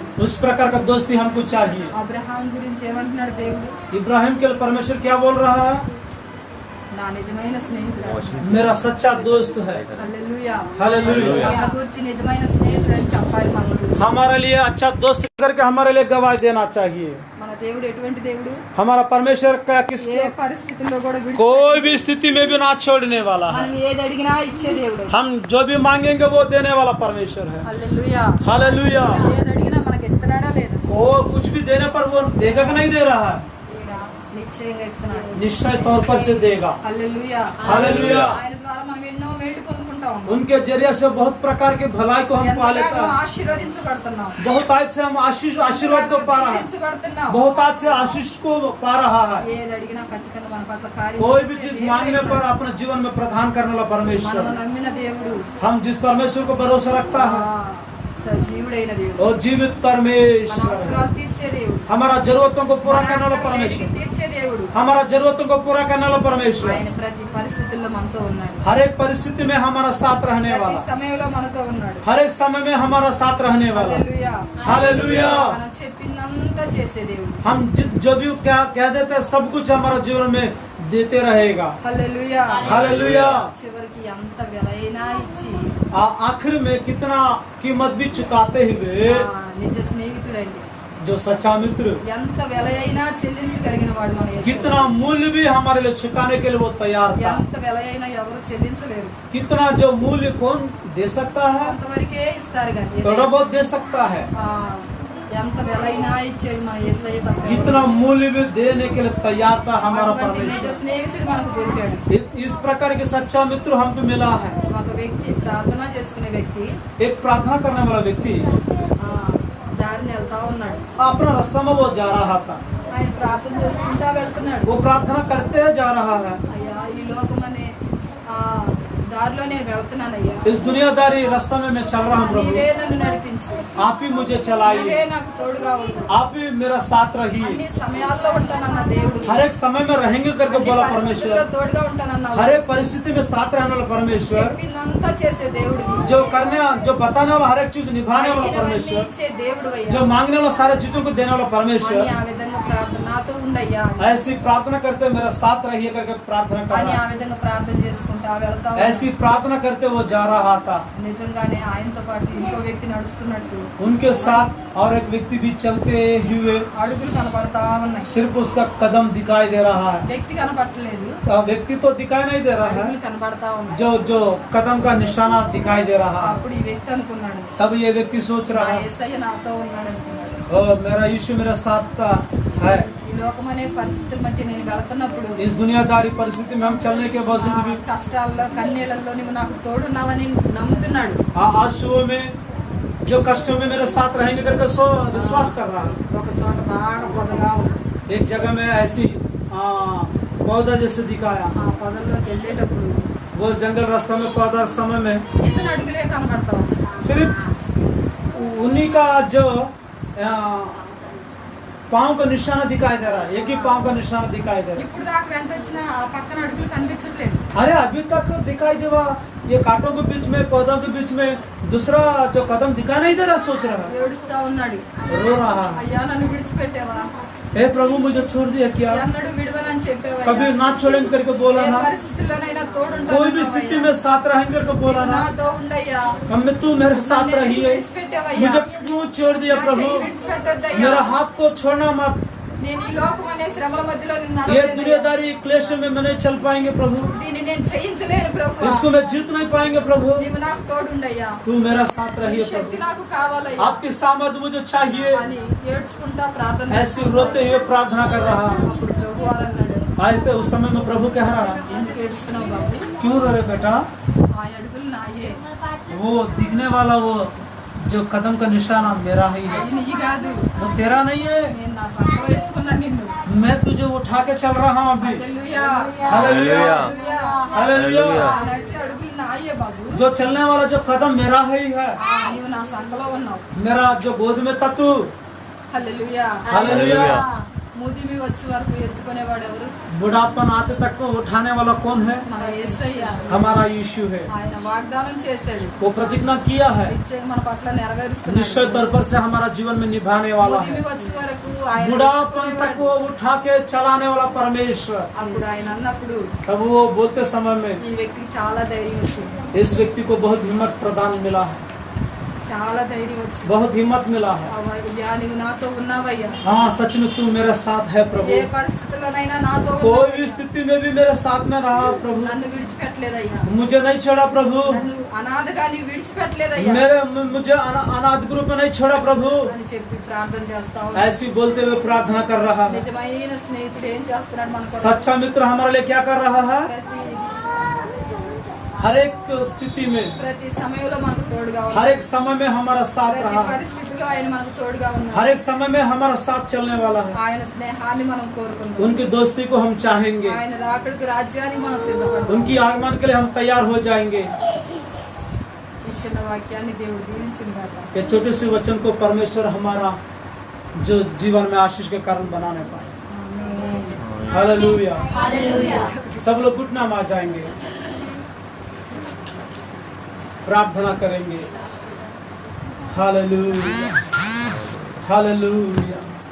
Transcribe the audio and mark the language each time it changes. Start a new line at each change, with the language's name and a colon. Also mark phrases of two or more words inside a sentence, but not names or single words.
Hindi: उस प्रकार का दोस्ती हमको चाहिए।
Telugu: అబ్రహాం గురించి ఏమంటున్నాడు దేవుడు?
Hindi: इब्राहिम के लिए परमेश्वर क्या बोल रहा है?
Telugu: నా నిజమైన స్నేహితుడు.
Hindi: मेरा सच्चा दोस्त है।
Telugu: హల్లెలూయా.
Hindi: हालेलुया।
Telugu: మన గురించి నిజమైన స్నేహితుడు అని చెప్పాలి మన గురించి.
Hindi: हमारे लिए अच्छा दोस्त करके हमारे लिए गवाही देना चाहिए।
Telugu: మన దేవుడు ఎటువంటి దేవుడు?
Hindi: हमारा परमेश्वर का किस
Telugu: ఏ పరిస్థితుల్లో కూడా
Hindi: कोई भी स्थिति में भी ना छोड़ने वाला है।
Telugu: మనం ఏది అడిగినా ఇచ్చే దేవుడు.
Hindi: हम जो भी मांगेंगे वो देने वाला परमेश्वर है।
Telugu: హల్లెలూయా.
Hindi: हालेलुया।
Telugu: ఏది అడిగినా మనకి ఇస్తున్నాడా లేదా?
Hindi: वो कुछ भी देने पर वो देगा कि नहीं दे रहा है?
Telugu: నిశ్చయంగా ఇస్తున్నాడు.
Hindi: निश्चय तौर पर से देगा।
Telugu: హల్లెలూయా.
Hindi: हालेलुया।
Telugu: ఆయన ద్వారా మనం ఎన్నో మేళ్ళు పొందుకుంటా ఉన్నాం.
Hindi: उनके जरिए से बहुत प्रकार के भलाई को हम पा लेता
Telugu: ఎంతగానో
Hindi: है।
Telugu: ఆశీర్వదించబడుతున్నాం.
Hindi: बहुत आज से हम आशीर्वाद को पा रहा है।
Telugu: దీవించబడుతున్నాం.
Hindi: बहुत आज से आशीष को पा रहा है।
Telugu: ఏది అడిగినా ఖచ్చితంగా మన పట్ల కార్యం
Hindi: कोई भी
Telugu: చేసే
Hindi: चीज
Telugu: దేవుడే
Hindi: मांगने पर
Telugu: ఉన్నాడు.
Hindi: अपने जीवन में प्रदान करने वाला
Telugu: మనం
Hindi: परमेश्वर।
Telugu: నమ్మిన దేవుడు
Hindi: हम जिस परमेश्वर को भरोसा रखता है,
Telugu: సజీవుడైన దేవుడు.
Hindi: और जीवित
Telugu: మన
Hindi: परमेश्वर,
Telugu: అవసరాలు తీర్చే దేవుడు.
Hindi: हमारा जरूरतों को पूरा
Telugu: మన
Hindi: करने वाला
Telugu: ఆకలిని
Hindi: परमेश्वर,
Telugu: తీర్చే దేవుడు.
Hindi: हमारा जरूरतों को पूरा करने वाला परमेश्वर,
Telugu: ఆయన ప్రతి పరిస్థితుల్లో మనతో ఉన్నాడు.
Hindi: हर एक परिस्थिति में हमारा साथ रहने
Telugu: ప్రతి
Hindi: वाला,
Telugu: సమయంలో మనతో ఉన్నాడు.
Hindi: हर एक समय में हमारा साथ रहने वाला।
Telugu: హల్లెలూయా.
Hindi: हालेलुया।
Telugu: మనం చెప్పినంత చేసే దేవుడు.
Hindi: हम जो भी क्या कह देते हैं सब कुछ हमारा जीवन में देते रहेगा।
Telugu: హల్లెలూయా.
Hindi: हालेलुया।
Telugu: చివరికి ఎంత వెలైనా ఇచ్చి
Hindi: आखिर में कितना कीमत भी चुकाते हुए
Telugu: నిజ స్నేహితుడండి.
Hindi: जो सच्चा मित्र,
Telugu: ఎంత వెల అయినా చెల్లించగలిగిన వాడు మన యేసు.
Hindi: कितना मूल्य भी हमारे लिए चुकाने के लिए वो तैयार था।
Telugu: ఎంత వెల అయినా ఎవరు చెల్లించలేరు.
Hindi: कितना जो मूल्य कौन दे सकता है?
Telugu: అంతవరకే ఇస్తారు కానీ
Hindi: थोड़ा बहुत दे सकता है।
Telugu: ఎంత వెల అయినా ఇచ్చేది మన యేసయ్య తప్ప.
Hindi: कितना मूल्य भी देने के लिए तैयार था हमारा
Telugu: అటువంటి నిజ
Hindi: परमेश्वर।
Telugu: స్నేహితుడు మనకు దొరికాడు.
Hindi: इस प्रकार के सच्चा मित्र हमको मिला है।
Telugu: ఒక వ్యక్తి ప్రార్థన చేసుకునే వ్యక్తి
Hindi: एक प्रार्थना करने वाला व्यक्ति
Telugu: దారిని వెళ్తా ఉన్నాడు.
Hindi: अपना रास्ता में वो जा रहा था,
Telugu: ఆయన ప్రార్థన చేసుకుంటా వెళ్తున్నాడు.
Hindi: वो प्रार्थना करते जा रहा है।
Telugu: అయ్యా ఈ లోకం అనే దారిలో నేను వెళ్తున్నానయ్యా.
Hindi: इस दुनियादारी रास्ता में मैं चल रहा हूँ प्रभु,
Telugu: నీవే నన్ను నడిపించు.
Hindi: आप ही मुझे
Telugu: నీవే
Hindi: चलाइए,
Telugu: నాకు తోడుగా ఉండు.
Hindi: आप ही मेरा साथ रहिए।
Telugu: అన్ని సమయాల్లో ఉంటానన్న దేవుడు.
Hindi: हर एक समय में रहेंगे करके
Telugu: అన్ని
Hindi: बोला
Telugu: పరిస్థితుల్లో
Hindi: परमेश्वर।
Telugu: తోడుగా ఉంటానన్నావు.
Hindi: हर एक परिस्थिति में साथ रहने वाला परमेश्वर,
Telugu: చెప్పిందంతా చేసే దేవుడు.
Hindi: जो करने जो बताने वाला हर एक चीज निभाने वाला परमेश्वर,
Telugu: ఇచ్చే దేవుడు అయ్యా.
Hindi: जो मांगने वाला सारे चीजों को देने वाला
Telugu: అని
Hindi: परमेश्वर।
Telugu: ఆ విధంగా ప్రార్థన నాతో ఉండయ్యా
Hindi: ऐसी प्रार्थना करते मेरा साथ रहिए करके प्रार्थना कर
Telugu: అని
Hindi: रहा
Telugu: ఆ
Hindi: है।
Telugu: విధంగా ప్రార్థన చేసుకుంటా వెళ్తా
Hindi: ऐसी प्रार्थना करते वो जा रहा था।
Telugu: నిజంగానే ఆయనతో పాటు ఇంకో వ్యక్తి నడుస్తున్నట్టు
Hindi: उनके साथ और एक व्यक्ति भी चलते हुए,
Telugu: అడుగులు కనపడతా ఉన్నాయి.
Hindi: सिर्फ उसका कदम दिखाई दे रहा है।
Telugu: వ్యక్తి కనపడలేదు,
Hindi: व्यक्ति तो दिखाई नहीं दे रहा है,
Telugu: అడుగులు కనపడతా ఉన్నాయి.
Hindi: जो जो कदम का निशाना दिखाई दे रहा है।
Telugu: అప్పుడు ఈ వ్యక్తి అనుకున్నాడు,
Hindi: तब ये व्यक्ति सोच
Telugu: నా
Hindi: रहा है,
Telugu: యేసయ్య నాతో ఉన్నాడు అనుకున్నాడు.
Hindi: मेरा यीशु मेरा साथ है।
Telugu: ఈ లోకం అనే పరిస్థితుల మధ్య నేను వెళ్తున్నప్పుడు
Hindi: इस दुनियादारी परिस्थिति में हम चलने के बावजूद भी
Telugu: కష్టాల్లో కన్నీళ్ళల్లో నువ్వు నాకు తోడున్నావని నమ్ముతున్నాడు.
Hindi: आंसुओं में जो कष्टों में मेरे साथ रहेंगे करके सो विश्वास कर रहा है।
Telugu: ఒక చోట బాగా పొదగా ఉంది.
Hindi: एक जगह में ऐसी पौधा जैसे दिखाया,
Telugu: ఆ పొదల్లోకి వెళ్ళేటప్పుడు
Hindi: वो जंगल रास्ता में पौधा समय में
Telugu: ఇతను అడుగులే కనపడతా ఉంది.
Hindi: सिर्फ उन्हीं का जो पाँव का निशाना दिखाई दे रहा है, एक ही पाँव का निशाना दिखाई दे रहा
Telugu: ఇప్పుడు దాకా వెంట వచ్చిన ఆ పక్కన అడుగులు కనిపించట్లేదు.
Hindi: है। अरे अभी तक दिखाई देवा, ये कांटों के बीच में, पौधों के बीच में दूसरा जो कदम दिखाई नहीं दे रहा, सोच रहा है,
Telugu: ఏడుస్తా ఉన్నాడు.
Hindi: रो रहा है।
Telugu: అయ్యా నన్ను విడిచిపెట్టావా,
Hindi: हे प्रभु मुझे छोड़ दिया क्या,
Telugu: ఎన్నడూ విడవనని చెప్పావా,
Hindi: कभी ना छोड़ेंगे करके बोला
Telugu: ఏ
Hindi: ना,
Telugu: పరిస్థితుల్లోనైనా తోడుంటాను,
Hindi: कोई भी स्थिति में साथ रहेंगे करके बोला ना,
Telugu: నాతో ఉండయ్యా,
Hindi: हमें तू मेरे साथ रही है,
Telugu: విడిచిపెట్టావయ్యా,
Hindi: मुझे क्यों छोड़ दिया
Telugu: నా
Hindi: प्रभु,
Telugu: చెయ్యి విడిచిపెట్టొద్దయ్యా.
Hindi: मेरा हाथ को छोड़ना मत,
Telugu: నేను ఈ లోకం అనే శ్రమల మధ్యలో నిన్ను
Hindi: ये
Telugu: నడవలేనయ్యా.
Hindi: दुनियादारी क्लेश में मैं नहीं चल पाएंगे प्रभु,
Telugu: దీన్ని నేను చేయించలేను ప్రభు,
Hindi: इसको मैं जीत नहीं पाएंगे प्रभु,
Telugu: నీవు నాకు తోడుండయ్యా,
Hindi: तू मेरा साथ
Telugu: నీ
Hindi: रहिए
Telugu: శక్తి
Hindi: प्रभु,
Telugu: నాకు కావాలయ్యా
Hindi: आपकी सामर्थ्य मुझे चाहिए।
Telugu: అని ఏడ్చుకుంటా ప్రార్థన
Hindi: ऐसे रोते हुए प्रार्थना कर रहा,
Telugu: అప్పుడు ప్రభు వారు అన్నాడు,
Hindi: आज उस समय में प्रभु कह रहा,
Telugu: ఎందుకు ఏడుస్తున్నావు బాబు,
Hindi: क्यों रो रहे बेटा,
Telugu: ఆ అడుగులు నాయే,
Hindi: वो दिखने वाला वो जो कदम का निशाना मेरा ही है,
Telugu: అవి నీ కాదు,
Hindi: वो तेरा नहीं है,
Telugu: నేను నా సంఘంలో ఎత్తుకున్నా నిన్ను.
Hindi: मैं तुझे उठा के चल रहा हूँ अभी।
Telugu: హల్లెలూయా,
Hindi: हालेलुया, हालेलुया।
Telugu: ఆ నడిచే అడుగులు నాయే బాబు,
Hindi: जो चलने वाला जो कदम मेरा ही है,
Telugu: నీవు నా సంఘంలో ఉన్నావు.
Hindi: मेरा जो गोद में था तू।
Telugu: హల్లెలూయా.
Hindi: हालेलुया।
Telugu: ముదిమి వచ్చే వరకు ఎత్తుకునేవాడు ఎవరు,
Hindi: बुढ़ापन आते तक को उठाने वाला कौन है,
Telugu: మన యేసయ్య.
Hindi: हमारा यीशु है,
Telugu: ఆయన వాగ్దానం చేశాడు,
Hindi: वो प्रतिज्ञा किया है,
Telugu: నిశ్చయం మన పట్ల
Hindi: निश्चय
Telugu: నెరవేరుస్తున్నాడు.
Hindi: तौर पर से हमारा जीवन में निभाने वाला
Telugu: ముదిమి
Hindi: है,
Telugu: వచ్చే వరకు ఆయన
Hindi: बुढ़ापन तक
Telugu: ఎత్తుకునేవాడు.
Hindi: वो उठा के चलाने वाला परमेश्वर।
Telugu: అప్పుడు ఆయన అన్నప్పుడు
Hindi: तब वो बोलते समय में
Telugu: ఈ వ్యక్తికి చాలా ధైర్యం వచ్చింది,
Hindi: इस व्यक्ति को बहुत हिम्मत प्रदान मिला है,
Telugu: చాలా ధైర్యం వచ్చింది.
Hindi: बहुत हिम्मत मिला है।
Telugu: అయ్యా నీవు నాతో ఉన్నావయ్యా,
Hindi: हाँ सच में तू मेरे साथ है प्रभु,
Telugu: ఏ పరిస్థితుల్లోనైనా నాతో
Hindi: कोई भी
Telugu: ఉన్నావయ్యా.
Hindi: स्थिति में भी मेरे साथ में रहा प्रभु,
Telugu: నన్ను విడిచిపెట్టలేదయ్యా,
Hindi: मुझे नहीं छोड़ा प्रभु,
Telugu: నన్ను అనాథగా నీవు విడిచిపెట్టలేదయ్యా
Hindi: मुझे अनाथ ग्रुप में नहीं छोड़ा प्रभु।
Telugu: అని చెప్పి ప్రార్థన చేస్తావు.
Hindi: ऐसी बोलते हुए प्रार्थना कर रहा है।
Telugu: నిజమైన స్నేహితుడు ఏం చేస్తున్నాడు మన కొరకు?
Hindi: सच्चा मित्र हमारे लिए क्या कर रहा है, हर एक स्थिति में,
Telugu: ప్రతి సమయంలో మనకు తోడుగా
Hindi: हर
Telugu: ఉన్నాడు,
Hindi: एक समय में हमारा साथ
Telugu: ప్రతి
Hindi: रहा है,
Telugu: పరిస్థితిలో ఆయన మనకు తోడుగా ఉన్నాడు.
Hindi: हर एक समय में हमारा साथ चलने वाला है।
Telugu: ఆయన స్నేహాన్ని మనం కోరుకుంటాం,
Hindi: उनकी दोस्ती को हम चाहेंगे,
Telugu: ఆయన రాకడికి రాజ్యాన్ని మనం సిద్ధపడతాం.
Hindi: उनकी आगमन के लिए हम तैयार हो जाएंगे।
Telugu: ఈ చిన్న వాక్యాన్ని దేవుడు దీవించిన గాక.
Hindi: ये छोटे से वचन को परमेश्वर हमारा जो जीवन में आशीष के कारण बनाने पाए।
Telugu: ఆమేన్.
Hindi: हालेलुया। सब लोग घुटना में आ जाएंगे, प्रार्थना करेंगे। हालेलुया, हालेलुया।